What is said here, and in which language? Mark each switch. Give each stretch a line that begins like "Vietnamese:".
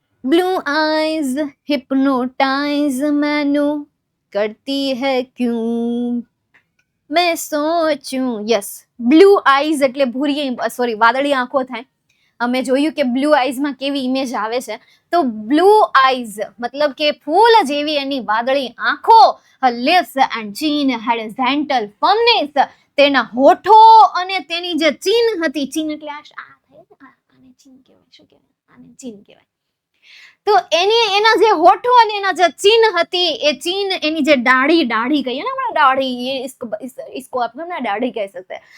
Hindi: Blue eyes hypnotise मैनू करती है क्यों मैं सोचूं.
Gujarati: યસ, બ્લુ આઈઝ એટલે ભૂરી, સોરી વાદળી આંખો થાય. અમે જોયું કે બ્લુ આઈઝમાં કેવી ઇમેજ આવે છે. તો બ્લુ આઈઝ મતલબ કે ફૂલ જેવી એની વાદળી આંખો.
English: her lips and chin had a gentle firmness.
Gujarati: તેના હોઠો અને તેની જે ચીન હતી, ચીન એટલે આને ચીન કહેવાય. શું કહેવાય? આને ચીન કહેવાય. તો એના જે હોઠો અને એના જે ચીન હતી, એ ચીન, એની જે દાઢી કહીએ ને આપણે, દાઢી, इसको આપણે ના દાઢી કહી શકते.